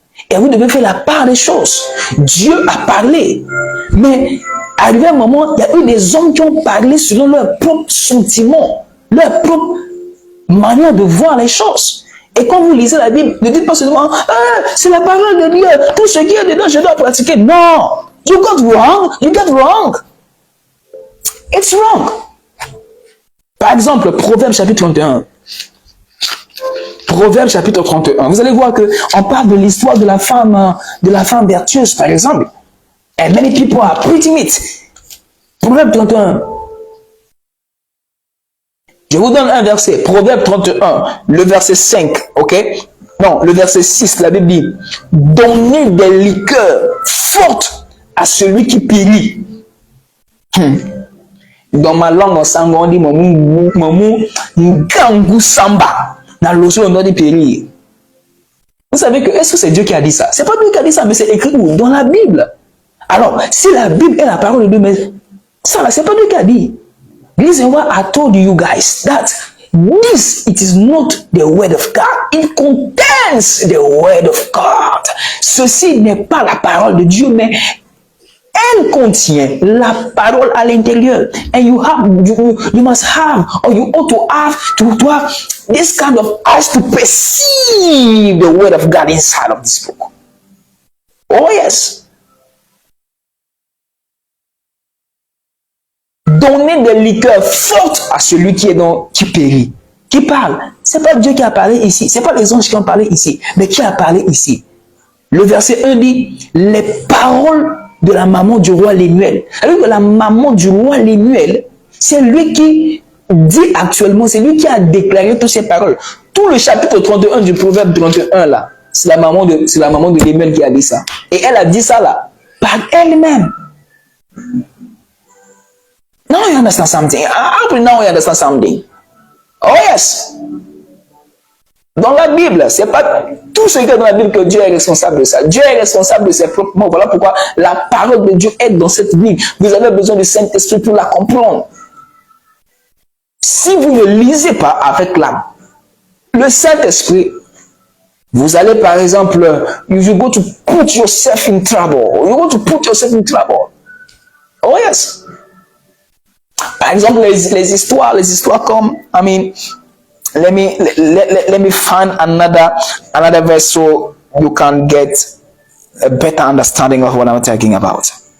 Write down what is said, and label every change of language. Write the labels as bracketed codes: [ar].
[fr] Et vous devez faire la part des choses. Dieu a parlé. Mais, arrivé un moment, il y a eu des hommes qui ont parlé selon leurs propres sentiments, leur propre manière de voir les choses. Et quand vous lisez la Bible, ne dites pas seulement, ah, c'est la parole de Dieu, tout ce qui est dedans, je dois pratiquer. [en] Non, you got wrong, you got wrong. It's wrong. [fr] Par exemple, Proverbe chapitre 31. Proverbe chapitre 31. Vous allez voir que on parle de l'histoire de la femme vertueuse, par exemple. [en] And many people are preaching it. [fr] Proverbe 31. Je vous donne un verset, Proverbe 31, le verset 5, ok? Non, le verset 6, la Bible dit, donnez des liqueurs fortes à celui qui périt. Dans ma langue en sango, on dit, [sg] mamou, ngangou samba. [fr] Dans l'osso, on doit dire périr. Vous savez que, est-ce que c'est Dieu qui a dit ça? C'est pas Dieu qui a dit ça, mais c'est écrit où? Dans la Bible. Alors, si la Bible est la parole de Dieu, mais ça là, c'est pas Dieu qui a dit. [en] Listen what I told you guys, that this, it is not the word of God. It contains the word of God. [fr] Ceci n'est pas la parole de Dieu, mais elle contient la parole à l'intérieur. [en] And you must have, or you ought to have this kind of eyes to perceive the word of God inside of this book. Oh yes. [fr] Donner des liqueurs fortes à celui qui périt. Qui parle? C'est pas Dieu qui a parlé ici. C'est pas les anges qui ont parlé ici. Mais qui a parlé ici? Le verset 1 dit, les paroles de la maman du roi Lémuel. Alors que la maman du roi Lémuel, c'est lui qui dit actuellement, c'est lui qui a déclaré toutes ces paroles. Tout le chapitre 31 du Proverbe 31 là, c'est la maman de Lémuel qui a dit ça. Et elle a dit ça là, par elle-même. [en] Now you understand something. Now you understand something. Oh yes. [fr] Dans la Bible, c'est pas tout ce qui est dans la Bible que Dieu est responsable de ça. Dieu est responsable de ses propres mots. Voilà pourquoi la parole de Dieu est dans cette Bible. Vous avez besoin du Saint-Esprit pour la comprendre. Si vous ne lisez pas avec le Saint-Esprit, vous allez par exemple, [en] you go to put yourself in trouble. You go to put yourself in trouble. Oh yes. [fr] Par exemple, les histoires comme, [en] let me find another verse so you can get a better understanding of what I'm talking about.